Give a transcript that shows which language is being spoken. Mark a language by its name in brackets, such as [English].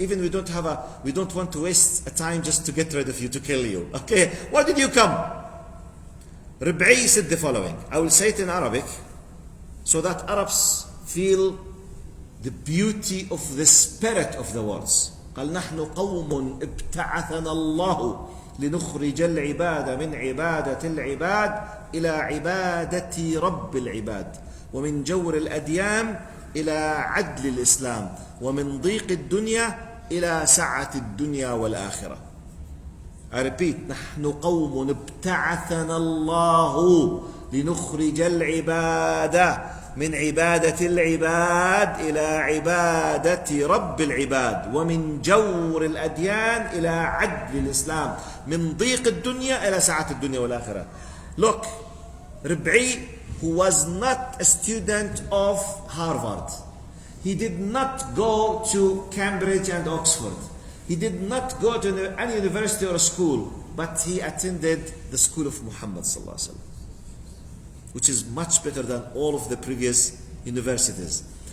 [English] Even we don't want to waste a time just to get rid of you, to kill you. Okay, why did you come? Rib'i said the following. I will say it in Arabic so that Arabs feel the beauty of the spirit of the words. [Arabic] قال نحن قوم ابتعثنا الله لنخرج العباد من عبادة العباد إلى عبادة رب العباد ومن جور الأديان إلى عدل الإسلام ومن ضيق الدنيا إلى سعة الدنيا والآخرة. [English] I repeat, [Arabic] نحن قوم ابتعثنا الله لنخرج العباد من عبادة العباد إلى عبادة رب العباد ومن جور الأديان إلى عدل الإسلام من ضيق الدنيا إلى سعة الدنيا والآخرة. [English] Look, Rib'i, who was not a student of Harvard. He did not go to Cambridge and Oxford. He did not go to any university or school, but he attended the school of Muhammad sallallahu alaihi wasallam, which is much better than all of the previous universities.